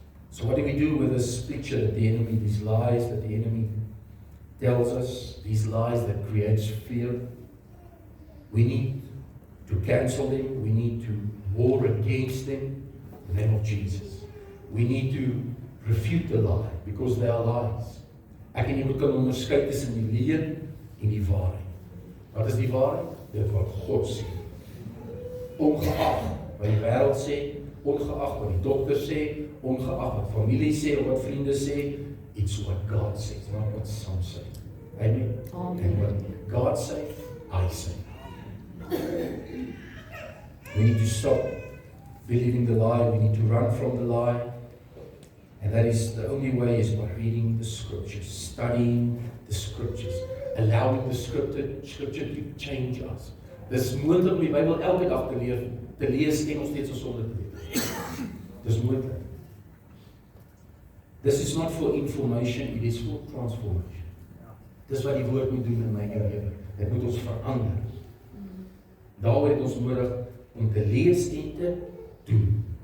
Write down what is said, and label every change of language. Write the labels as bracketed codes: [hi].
[en] So what do we do with this picture that the enemy, these lies that the enemy tells us, these lies that creates fear? We need to cancel them. We need to war against them in the name of Jesus. We need to refute the lie because they are lies. [af] Ek en jy moet kan onderskei tussen die leuen en die waarheid. Wat is die waarheid? Dit wat God sê. Ongeag wat die wêreld sê, ongeag wat die dokter sê, ongeag wat familie sê of wat vriende sê, [en] it's what God says, not what some say. [af] Amen. [en] And what God says, I say. We need to stop believing the lie. We need to run from the lie. And that is the only way is by reading the scriptures, studying the scriptures, allowing the scripture to change us. [af] Dis moontlik om die Bybel elke dag te lees en nog steeds gesonde te wees. Dis moontlik. [en] This is not for information, it is for transformation. [af] Dis wat die woord moet doen in my lewe. Dit moet ons verander. Daaroor het ons nodig om te lees en te doen.